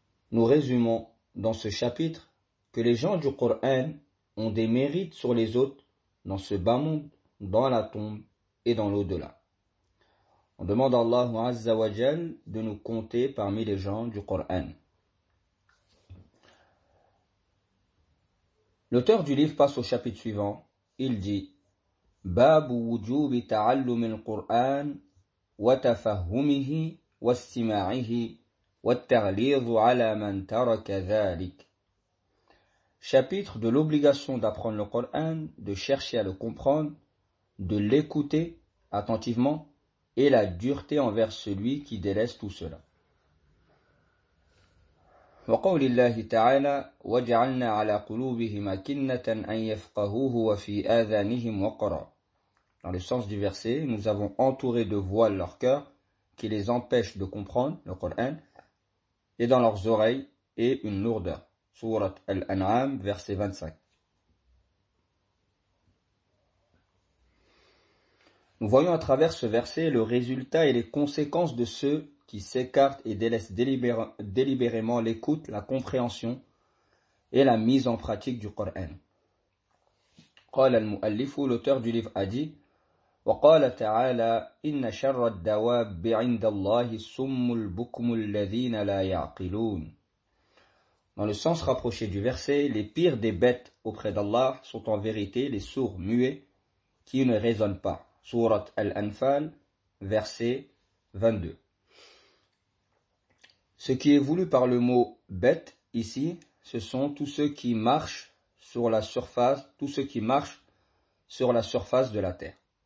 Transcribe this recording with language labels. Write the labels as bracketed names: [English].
[French] Nous résumons dans ce chapitre que les gens du Coran ont des mérites sur les autres dans ce bas monde, dans la tombe et dans l'au-delà. On demande à Allah Azza wa Jal de nous compter parmi les gens du Coran. L'auteur du livre passe au chapitre suivant. Il dit [Arabic] « Bab wujub ta'allum al-Qur'an » وتفهمه واستماعه والتغليظ على من ترك ذلك. [French] Chapitre de l'obligation d'apprendre le Coran, de chercher à le comprendre, de l'écouter attentivement et la dureté envers celui qui délaisse tout cela. [Arabic] وقول الله تعالى وجعلنا على قلوبهم أكنة أن يفقهوه وفي آذانهم وقرا. [French] Dans le sens du verset, nous avons entouré de voiles leur cœur qui les empêche de comprendre le Coran et dans leurs oreilles et une lourdeur. Sourate Al-An'am, verset 25. Nous voyons à travers ce verset le résultat et les conséquences de ceux qui s'écartent et délaissent délibérément l'écoute, la compréhension et la mise en pratique du Coran. [Arabic] قال المؤلف [French] l'auteur du livre a dit [Arabic] وقال تعالى إن شر الدواب عند الله السم البكم الذين لا يعقلون. [French] Dans le sens rapproché du verset, les pires des bêtes auprès d'Allah sont en vérité les sourds muets qui ne raisonnent pas. Sourate Al-Anfal, verset 22. Ce qui est voulu par le mot bête ici, ce sont tous ceux qui marchent sur la surface, tous ceux qui marchent sur la surface de la terre.